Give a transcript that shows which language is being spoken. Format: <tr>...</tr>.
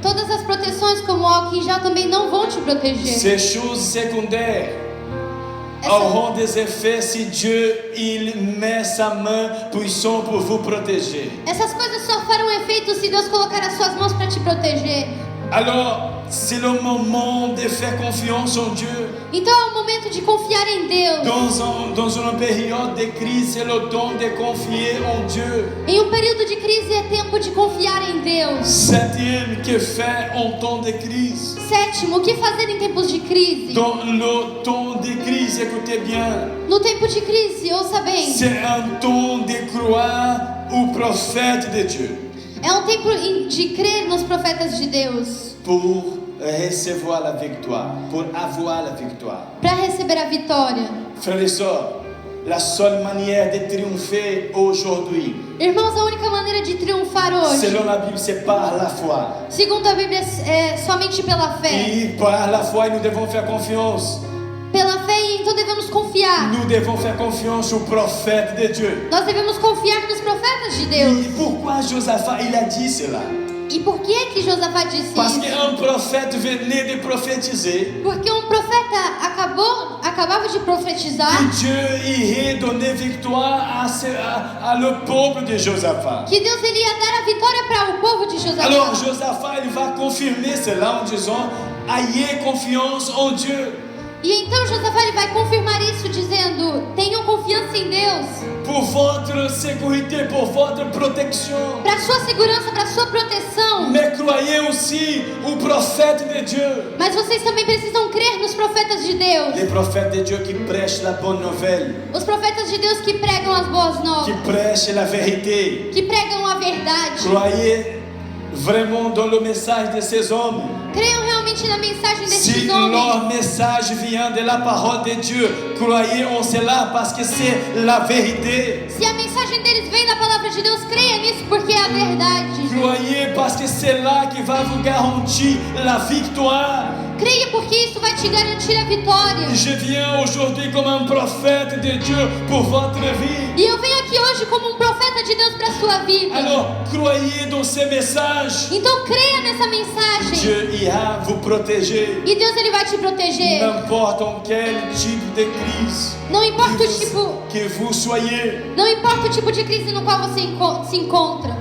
<pt>todas as proteções como o álcool em gel também não vão te proteger.</pt> <fr>Ces choses secondaires</fr> <pt>Essa-</pt> <fr>auront des effets si Dieu il met sa main puissante pour vous protéger.</fr> <pt>Essas coisas só farão efeito se Deus colocar as suas mãos para te proteger.</pt> <fr>Alors, c'est le moment de faire confiance en Dieu.</fr> <pt>Então é o momento de confiar em Deus.</pt> <fr>Dans une période de crise, c'est le temps de confier en Dieu.</fr> <pt>Em um período de crise é tempo de confiar em Deus.</pt> <fr>Septième, que faire en temps de crise?</fr> <pt>Sétimo, o que fazer em tempos de crise?</pt> <fr>Dans le temps de crise, écoutez bien,</fr> <pt>No tempo de crise, ouça bem,</pt> <fr>c'est un temps de croire aux prophètes de Dieu</fr> <pt>é um tempo de crer nos profetas de Deus</pt> <fr>pour recevoir la victoire, pour avoir la victoire.</fr> <pt>para receber a vitória.</pt> <fr>Frères et sœurs, la seule manière de triompher aujourd'hui,</fr> <pt>Irmãos, a única maneira de triunfar hoje,</pt> <fr>selon la Bible, c'est par la foi.</fr> <pt>segundo a Bíblia, é somente pela fé.</pt> <fr>Et par la foi, nous devons faire confiance.</fr> <pt>Pela fé, e então devemos confiar.</pt> <fr>Nous devons faire confiance aux prophètes de Dieu.</fr> <pt>Nós devemos confiar nos profetas de Deus.</pt> <fr>Et pourquoi Josaphat, il a dit cela?</fr> <pt>E por que Josafá disse</pt> <fr>Parce</fr> <pt>isso?</pt> <fr>qu'un prophète venait de prophétiser</fr> <pt>Porque um profeta acabava de profetizar</pt> <fr>que Dieu irait donner victoire à le peuple de Josaphat.</fr> <pt>que Deus ele ia dar a vitória para o povo de</pt> <fr>Alors</fr> <pt>Josafá.</pt> <fr>Josaphat, il va confirmer cela en disant, ayez confiance en Dieu.</fr> <pt>E então Josafá ele vai confirmar isso dizendo: tenham confiança em Deus</pt> <fr>Pour votre sécurité, pour votre protection.</fr> <pt>para sua segurança, para sua proteção.</pt> <fr>Mais croyez aussi aux prophètes de Dieu.</fr> <pt>Mas vocês também precisam crer nos profetas de Deus.</pt> <fr>Les prophètes de Dieu qui prêchent la bonne nouvelle,</fr> <pt>Os profetas de Deus que pregam as boas</pt> <fr>qui</fr> <pt>novas,</pt> <fr>prêchent la vérité.</fr> <pt>que pregam a verdade.</pt> <fr>Croyez vraiment dans le message de ces hommes.</fr> <pt>Creiam realmente na mensagem</pt> <fr>Si</fr> <pt>desses homens.</pt> <fr>leur message vient de la parole de Dieu, croyez en cela parce que c'est la vérité.</fr> <pt>Se a mensagem deles vem da palavra de Deus, creia nisso porque é a verdade.</pt> <fr>Croyez parce que c'est là qui va vous garantir la victoire.</fr> <pt>Creia porque isso vai te garantir a vitória.</pt> <fr>Je viens aujourd'hui comme un prophète de Dieu pour votre vie.</fr> <pt>E eu venho aqui hoje como um profeta de Deus para sua vida.</pt> <fr>Alors, croyez dans ces messages.</fr> <pt>Então creia nessa mensagem.</pt> <fr>Dieu ira vous protéger.</fr> <pt>E Deus ele vai te proteger.</pt> <fr>N'importe en quel type de crise</fr> <pt>Não importa o tipo,</pt> <fr>que vous soyez.</fr> <pt>não importa o tipo de crise no qual você se encontra.</pt>